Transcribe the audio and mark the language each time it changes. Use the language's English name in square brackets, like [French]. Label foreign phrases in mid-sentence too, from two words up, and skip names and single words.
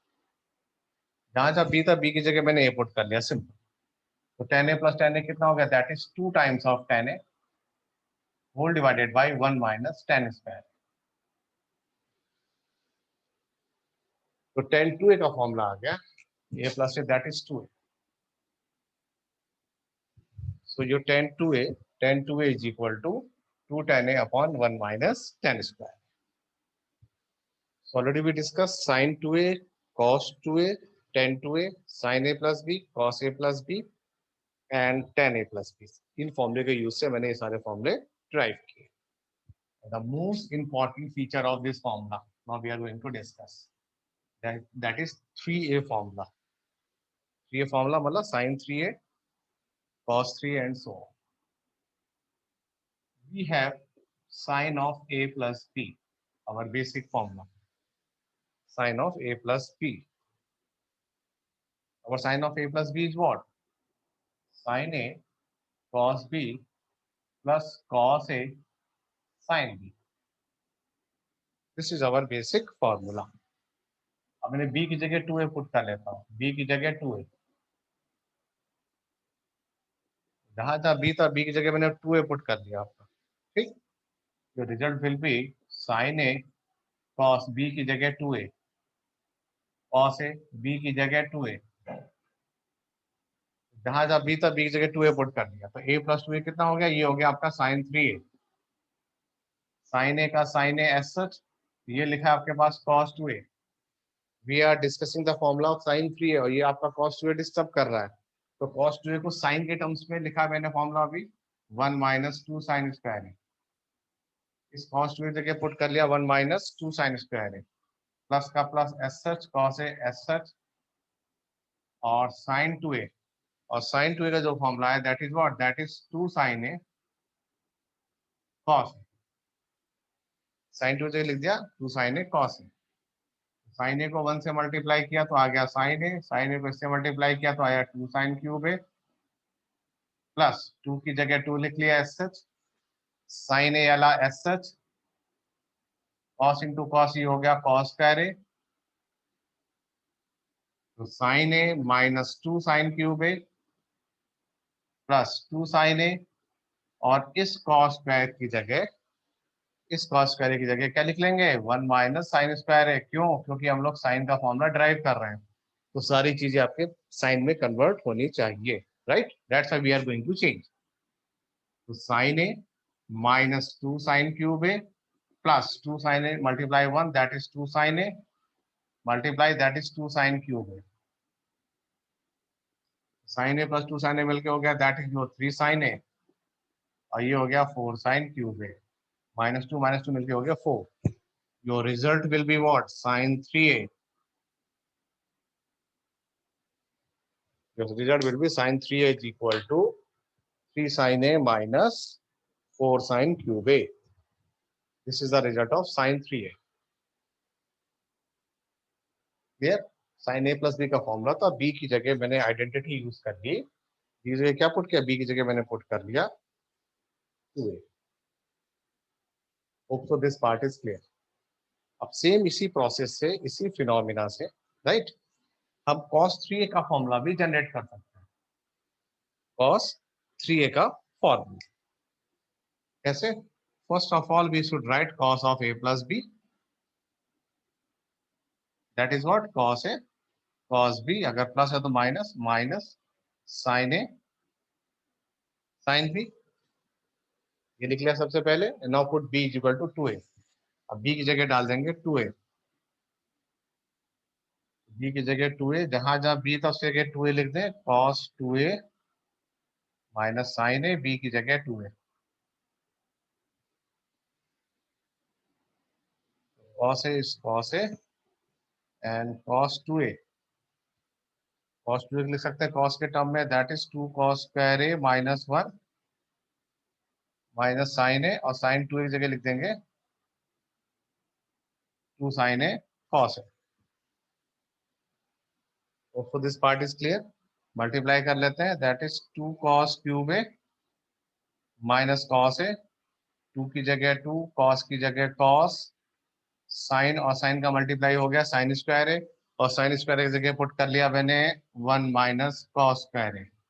[Hindi] जहां जहां b था b की जगह मैंने a पुट कर लिया. सिंपल. तो tan a प्लस tan a कितना हो गया? [English] that is 2 times of tan a whole divided by 1 minus tan square. [Hindi] तो tan 2a का फॉर्मूला आ गया [English] a plus a that is 2a. So your tan 2a is equal to 2 tan a upon 1 minus tan square. So already we discussed sin 2a, cos 2a, tan 2a, sin a plus b, cos a plus b and tan a plus b. [Hindi] इन फॉर्मूले के यूज से मैंने ये सारे फॉर्मूले ड्राइव किए. [English] The most important feature of this formula now we are going to discuss. That is 3a formula. 3a formula मतलब sin 3a, cos 3a and so on. We have sin of a plus b, our basic formula. Sin of a plus b. Our sin of a plus b is what? Sin a cos b plus cos a sin b. This is our basic formula. [Hindi] अब मैंने b की जगह 2a पुट कर लेता हूँ. b की जगह 2a. जहां जहां b था b की जगह मैंने 2a पुट कर दिया आपका. ठीक. तो [English] result will be [Hindi] sin a cos b की जगह 2a, cos a b की जगह 2a. जहां जहां b था b की जगह 2a पुट कर दिया. तो a प्लस 2a कितना हो गया? ये हो गया आपका sin 3a. sin a का sin a [English] as such [Hindi] ये लिखा है आपके पास cos 2a. [English] we are discussing the formula of sin 3a [Hindi] और ये आपका cos 2a डिस्टर्ब कर रहा है. तो cos 2a को sin के टर्म्स में लिखा है मैंने फॉर्मूला अभी [English] 1 minus 2 sin square [Hindi] है. इस cos 2a जगह पुट कर लिया [English] 1 minus 2 sin square [Hindi] है. प्लस का प्लस [English] as such [Hindi] cos a [English] as such [Hindi] और sin 2a. और sin 2a का जो फॉर्मूला है [English] that is what? that is 2 sin a cos a. [Hindi] sin 2 जगह लिख दिया 2 sin a cos a. साइन ए को 1 से मल्टीप्लाई किया तो आ गया साइन ए. साइन ए को इससे मल्टीप्लाई किया तो आया [English] 2 sine cube a [Hindi] प्लस 2 की जगह 2 लिख लिया [English] as such. [Hindi] साइन ए वाला [English] as such. cos into cos [Hindi] ये हो गया [English] cos square a. [Hindi] तो [English] sine a minus 2 sine cube a plus 2 sine a. [Hindi] और इस [English] cos square [Hindi] की जगह क्या लिख लेंगे? [English] 1 minus sine square [Hindi] है. क्यों? क्योंकि हम लोग साइन का फॉर्मूला ड्राइव कर रहे हैं. तो सारी चीजें आपके साइन में कन्वर्ट होनी चाहिए. राइट. [English] that's why we are going to change. [Hindi] तो [English] sine a minus 2 sine cube a plus 2 sine a multiply 1 that is 2 sine a multiply that is 2 sine cube a. [Hindi] sin a प्लस 2 sin a मिलके हो गया [English] that is your 3 sin a, [Hindi] और ये हो गया [English] 4 sin cube a, [Hindi] माइनस टू मिलके हो गया 4. [English] your result will be what, sin 3a. your result will be sin 3a is equal to 3 sin a minus 4 sin cube a. This is the result of sin 3a. [Hindi] Clear? sin a plus b का फॉर्मूला था, b की जगह मैंने आइडेंटिटी यूज कर ली, b की जगह क्या पुट किया, b की जगह मैंने पुट कर लिया 2a. [English] hope so this part is clear. [Hindi] अब सेम इसी प्रोसेस से, इसी फिनोमिना से, राइट, हम cos 3a का फॉर्मूला भी जनरेट कर सकते हैं. cos 3a का फॉर्मूला कैसे? [English] first of all we should write cos of a plus b. that is what, cos a cos b, [Hindi] अगर प्लस है तो माइनस, [English] minus sin a sin b. [Hindi] ये लिख लिया सबसे पहले. [English] now put b is equal to 2a. [Hindi] अब b की जगह डाल देंगे 2a. b की जगह 2a, जहां जहां b था उसकी जगह 2a लिख दें. cos 2a माइनस sin a, b की जगह 2a. [English] cos a is cos a and cos 2a. [Hindi] cos 2a लिख सकते हैं cos के टर्म में, [English] that is 2 cos square a minus 1 minus sin a, [Hindi] और sin 2a की जगह लिख देंगे 2 sin a cos a. [English] So this part is clear. [Hindi] मल्टीप्लाई कर लेते हैं, [English] that is 2 cos cube a minus cos a, [Hindi] 2 की जगह 2, cos की जगह cos, साइन और साइन का मल्टीप्लाई हो गया [English] sine square [Hindi] है, और [English] sine square [Hindi] की जगह पुट कर लिया मैंने [English] 1 minus cos square [Hindi] है.